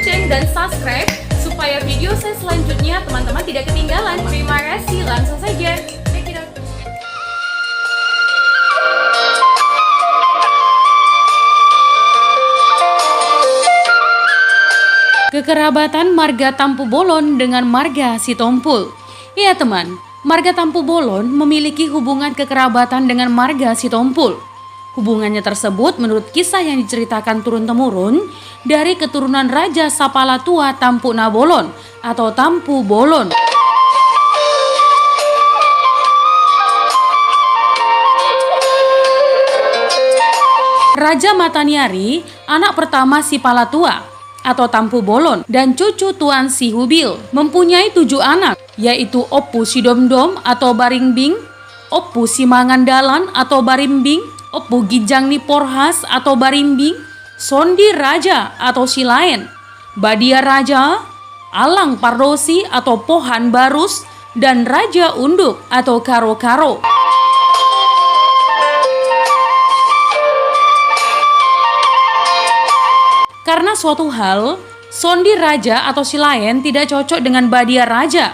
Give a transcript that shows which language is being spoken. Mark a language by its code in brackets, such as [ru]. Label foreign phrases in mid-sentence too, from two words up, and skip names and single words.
[id] dan subscribe supaya video saya selanjutnya teman-teman tidak ketinggalan. Terima kasih, langsung saja. [en] Check it out. [id] Kekerabatan marga Tampu Bolon dengan marga Sitompul. Iya teman, marga Tampu Bolon memiliki hubungan kekerabatan dengan marga Sitompul. Hubungannya tersebut menurut kisah yang diceritakan turun-temurun dari keturunan Raja Sapala Tua Tampu Nabolon atau Tampu Bolon. Raja Mataniari, anak pertama Sipala Tua atau Tampu Bolon dan cucu Tuan Si Hubil, mempunyai 7 anak, yaitu Opu Sidomdom atau Baringbing, Opu Simangandalan atau Barimbing, Opu Gijang Niporhas atau Barimbing, Sondi Raja atau Silaen, Badia Raja, Alang Pardosi atau Pohan Barus, dan Raja Unduk atau Karo-Karo. Karena suatu hal, Sondi Raja atau Silaen tidak cocok dengan Badia Raja.